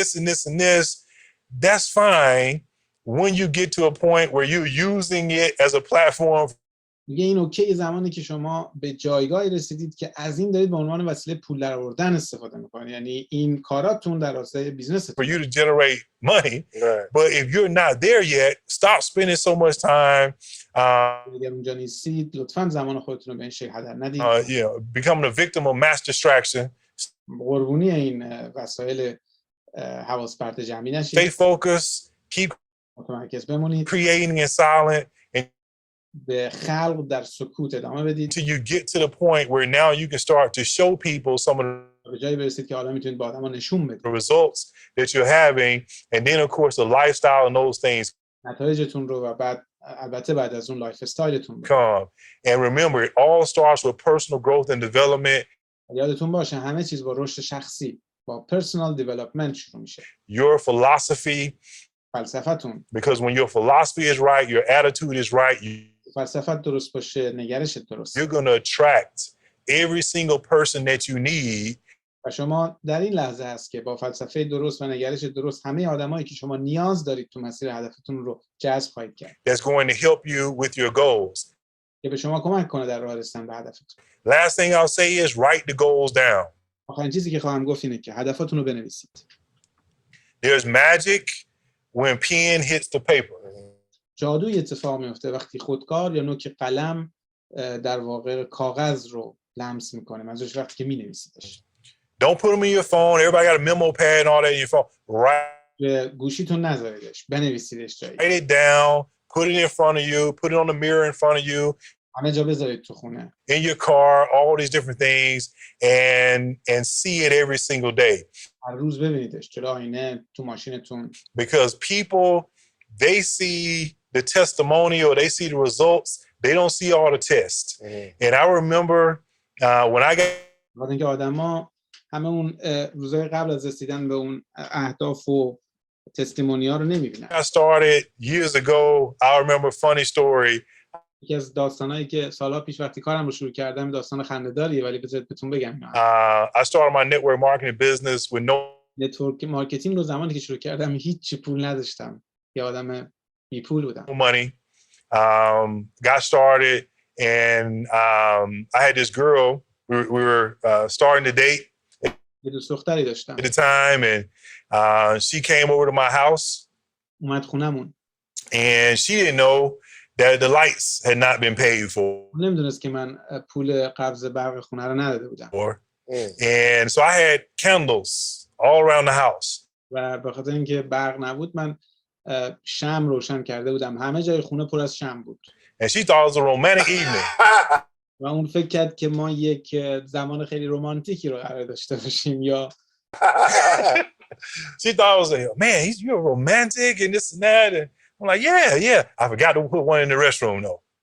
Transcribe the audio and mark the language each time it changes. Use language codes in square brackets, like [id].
[en] this and this and this. That's fine when you get to a point where you're using it as a platform [fa] میگه این اوکی زمانی که شما به جایگاهی رسیدید که از این دارید به عنوان وسیله پول درآوردن استفاده میکنید، یعنی این کاراتون در راستای بیزنستون. [en] for you to generate money. Right. But if you're not there yet, stop spending so much time, [fa] اگر اونجا نیستید لطفاً زمان خودتون رو به این شکل هدر ندید. [en] becoming a victim of mass distraction. [fa] قربونی این وسایل حواس پرت جمعی [en] Stay [fa] نشید. [en] focused, keep [fa] متمرکز بمونید. [en] creating in silent [fa] به خلق در سکوت ادامه بدید [en] until you get to the point where now you can start to show people some of [fa] به جایی برسید که حالا میتونید به آدما نشون بدید [en] the results that you're having. And then, of course, the lifestyle and those things [fa] نتایجتون رو و بعد البته بعد از اون لایف استایلتون رو. [en] come. And remember, it all starts with personal growth and development. [fa] یادتون باشه همه چیز با رشد شخصی، با پرسونال دیولپمنت شروع میشه. [en] Your philosophy, [fa] فلسفتون، [en] because when your philosophy is right, your attitude is right, [fa] فلسفت درست باشه، نگرشت درست، [en] you're going to attract every single person that you need. [fa] و شما در این لحظه هست که با فلسفه درست و نگرش درست همه آدمایی که شما نیاز دارید تو مسیر هدفتون رو جذب خواهید کرد [en] That's going to help you with your goals. [fa] که به شما کمک کنه در راه رسیدن به هدفتون. [en] Last thing I'll say is write the goals down. [fa] آخرین چیزی که خواهم گفت اینه که هدفاتون رو بنویسید. [en] There's magic when pen hits the paper. [fa] جادوی اتفاق میفته وقتی خودکار یا نوک قلم در واقع کاغذ رو لمس میکنه، منظورش وقتی که مینویسیدش. [en] Don't put them in your phone. Everybody got a memo pad and all that in your phone. [fa] گوشیتون نذاریدش، بنویسیدش جایی. [en] Write it down, put it in front of you, put it on the mirror in front of you, [fa] همه جا بذارید تو خونه. [en] in your car, all these different things, and see it every single day. [fa] هر روز ببینیدش جلو آینه، تو ماشینتون. [en] Because people, they see the testimonial, they see the results, they don't see all the tests. And I remember when I got [fa] وقتی اینکه آدما همه اون روزهای قبل از رسیدن به اون اهداف و تستیمونی ها رو نمیبینن. [en] I started years ago, I remember a funny story. [fa] یکی از داستانایی که سالها پیش وقتی کارم رو شروع کردم داستان خنده‌داریه، ولی بذارید بهتون بگم. [en] I started my network marketing business with no [fa] نتورک مارکتینگ رو زمانی که شروع کردم هیچ پول نداشتم. یه آدم بی پول بودم. [en] money. Got started, and I had this girl. We were starting to date [fa] یه دوست دختری داشتم. [en] at the time, and she came over to my house, [fa] اومد خونمون. [en] and she didn't know that the lights had not been paid for. [fa] نمیدونست که من پول قبض برق خونه رو نداده بودم. [en] And so I had candles all around the house. [fa] و به خاطر اینکه برق نبود من شمع روشن کرده بودم. همه جای خونه پر از شمع بود. [en] And she thought it was a romantic evening. [fa] و اون فکر کرد که ما یک زمان خیلی رمانتیکی رو قرار داشته باشیم یا [en] She thought it was like, man, you're romantic and this and that. And I'm like, yeah. I forgot to put one in the restroom though.